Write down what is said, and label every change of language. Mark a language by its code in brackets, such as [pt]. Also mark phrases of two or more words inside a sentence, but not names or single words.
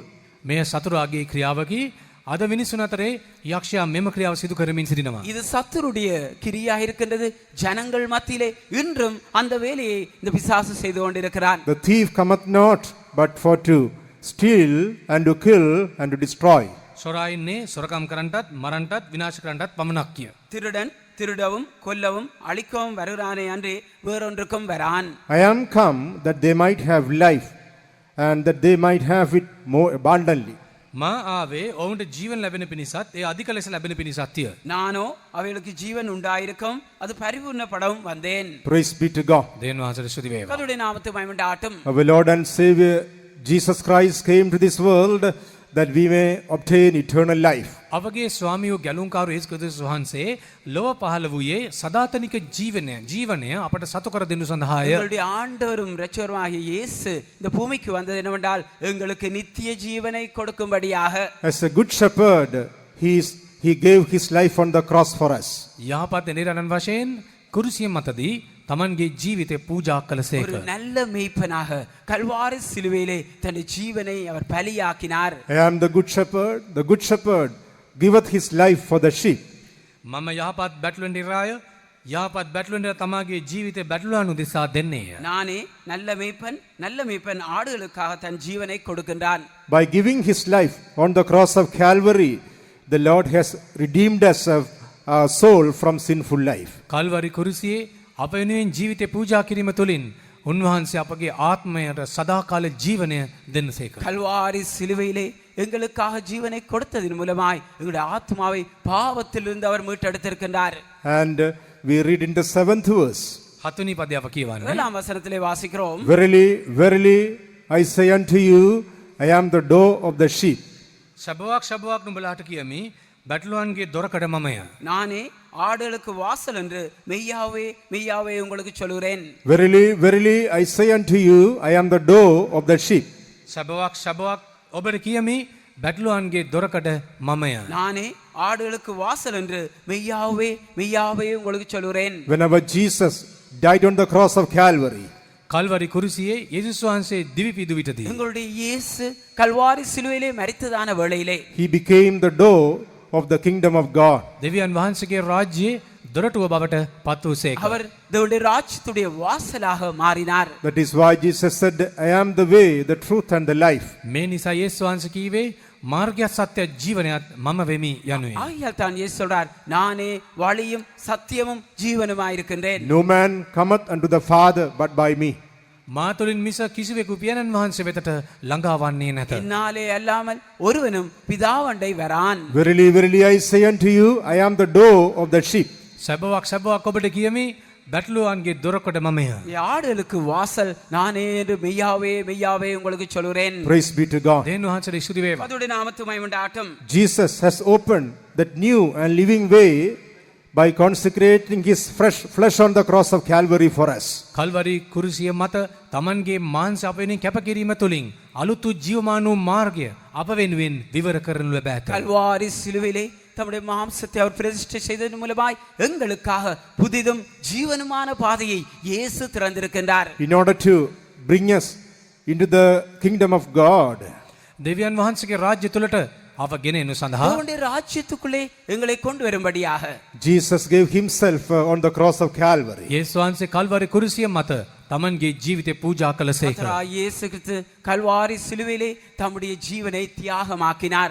[si] මේ සතුරාගේ ක්‍රියාවකි අද මිනිසුන් අතරේ යක්ෂයා මෙම ක්‍රියාව සිදු කරමින් සිටිනවා. [ta] இது சத்துருடைய கிரியா இருக்கின்றது. ஜனங்கள் மத்தியிலே இன்றும் அந்த வேலையை இந்த பிசாசு செய்து கொண்டிருக்கிறான். [en] The thief cometh not but for to steal and to kill and to destroy. [si] සොරා ඉන්නේ සොරකම් කරන්නටත් මරන්නටත් විනාශ කරන්නටත් පමණක් කිය. [ta] திருடன் திருடவும் கொல்லவும் அழிக்கவும் வருகிறானே அன்றே வேறொன்றுக்கும் வரான். [en] I am come that they might have life and that they might have it more abundantly. [si] මා ආවේ ඔවුන්ට ජීවන ලැබෙන පිණිසත් ඒ අධික ලෙස ලැබෙන පිණිසත්ය. [ta] நானோ அவைகளுக்கு ஜீவன் உண்டாயிருக்கும் அது பரிபூர்ணப்படவும் வந்தேன். [en] Praise be to God. [si] දේන් වහන්සේට ස්තුති වේවා. [ta] கர்த்தருடைய நாமத்தை மகிமையுண்டாகட்டும். [en] Our Lord and Savior Jesus Christ came to this world that we may obtain eternal life. [si] අපගේ ස්වාමියෝ ගැලුම්කාරු යේසුස් ක්‍රිස්තුස් වහන්සේ ලොව පහළ වූයේ සදාතනික ජීවනය අපට සතු කර දෙනු සඳහාය. [ta] எங்களுடைய ஆண்டவரும் இரட்சகருமாகிய இயேசு இந்த பூமிக்கு வந்தது என்னவென்றால் எங்களுக்கு நித்திய ஜீவனை கொடுக்கும்படியாக. [en] As a good shepherd, he gave his life on the cross for us. [si] යහපත් නිරණන් වශයෙන් කුරුසිය මතදී තමන්ගේ ජීවිතය පූජා කළසේක. [ta] ஒரு நல்ல மேய்ப்பனாக கல்வாரி சிலுவையிலே தன் ஜீவனை அவர் பலியாக்கினார். [en] I am the good shepherd. The good shepherd giveth his life for the sheep. [si] මම යහපත් බැටළුවන්ඩිරාය යහපත් බැටළුවන්ට තමාගේ ජීවිතය බැටළුවනු දෙසා දෙන්නේය. [ta] நானே நல்ல மேய்ப்பன் ஆடுகளுக்காக தன் ஜீவனை கொடுக்கின்றான். [en] By giving his life on the cross of Calvary, the Lord has redeemed us of our soul from sinful life. [si] කල්වරි කුරුසියේ අප වෙනුවෙන් ජීවිතය පූජා කිරීම තුළින් උන්වහන්සේ අපගේ ආත්මයට සදාකාල ජීවනය දෙන්නසේක. [ta] கல்வாரி சிலுவையிலே எங்களுக்காக ஜீவனை கொடுத்ததின் மூலமாய் எங்களுடைய ஆத்மாவை பாவத்திலிருந்து அவர் மீட்டெடுத்திருக்கின்றார். [en] And we read in the 7th verse. [si] හතුනි පදය අප කියවන්නේ. [ta] 7ஆம் வசனத்திலே வாசிக்கிறோம். [en] Verily, verily, I say unto you, I am the door of the sheep. [si] සබවක් නුඹලාට කියමි බැටළුවන්ගේ දොරකඩ මමය. [ta] நானே ஆடுகளுக்கு வாசல் என்று மெய்யாவே உங்களுக்கு சொல்கிறேன். [en] Verily, verily, I say unto you, I am the door of the sheep. [si] සබවක් ඔබට කියමි බැටළුවන්ගේ දොරකඩ මමය. [ta] நானே ஆடுகளுக்கு வாசல் என்று மெய்யாவே உங்களுக்கு சொல்கிறேன். [en] Whenever Jesus died on the cross of Calvary, [si] කල්වරි කුරුසියේ යේසුස් වහන්සේ දිවි පිදු විටදී [ta] எங்களுடைய இயேசு கல்வாரி சிலுவையிலே மரித்ததான வேளையிலே [en] he became the door of the kingdom of God. [si] දෙවියන් වහන්සේගේ රාජ්‍යයේ දොරටුව බවට පත් වූසේක. [ta] அவர் தேவனுடைய ராஜ்யத்துடைய வாசலாக மாறினார். [en] That is why Jesus said, I am the way, the truth and the life. [si] මේ නිසා යේසුස් වහන්සේ කීවේ මාර්ගය සත්‍ය ජීවනයත් මම වෙමි යනුවෙන්. [ta] ஆகையால் தான் இயேசு சொல்றார், நானே வழியும் சத்தியமும் ஜீவனுமாய் இருக்கின்றேன். [en] No man cometh unto the Father but by me. [si] මා තුළින් මිස කිසිවෙකු පියාණන් වහන්සේ වෙතට ළඟා වන්නේ නැත. [ta] என்னாலே அல்லாமல் ஒருவனும் பிதாவண்டை வரான். [en] Verily, verily, I say unto you, I am the door of the sheep. [si] සැබවක් ඔබට කියමි බැටළුවන්ගේ දොරකඩ මමය. [ta] ஆடுகளுக்கு வாசல் நானே என்று மெய்யாவே உங்களுக்கு சொல்கிறேன். [en] Praise be to God. [si] දේන් වහන්සේට ස්තුති වේවා. [ta] கர்த்தருடைய நாமத்துக்கு மகிமையுண்டாகட்டும். [en] Jesus has opened that new and living way by consecrating his fresh flesh on the cross of Calvary for us. [si] කල්වරි කුරුසිය මත තමන්ගේ මාංශ අප වෙනුවෙන් කැප කිරීම තුළින් අලුත් ජීවමාන වූ මාර්ගය අප වෙනුවෙන් විවර කරනු ලැබ ඇත. [ta] கல்வாரி சிலுவையிலே தம்முடைய மாம்சத்தை அவர் பிரதிஷ்டை செய்ததன் மூலமாய் எங்களுக்காக புதிதும் ஜீவனுமான பாதையை இயேசு திறந்திருக்கின்றார். [en] In order to bring us into the kingdom of God. [si] දෙවියන් වහන්සේගේ රාජ්‍ය තුළට අප ගෙන එනු සඳහා [ta] தேவனுடைய ராஜ்யத்துக்குள்ளே எங்களை கொண்டு வரும்படியாக [en] Jesus gave himself on the cross of Calvary. [si] යේසුස් වහන්සේ කල්වරි කුරුසිය මත තමන්ගේ ජීවිතය පූජා කළසේක. [ta] கர்த்தராகிய இயேசு கிறிஸ்து கல்வாரி சிலுவையிலே தம்முடைய ஜீவனை தியாகமாக்கினார்.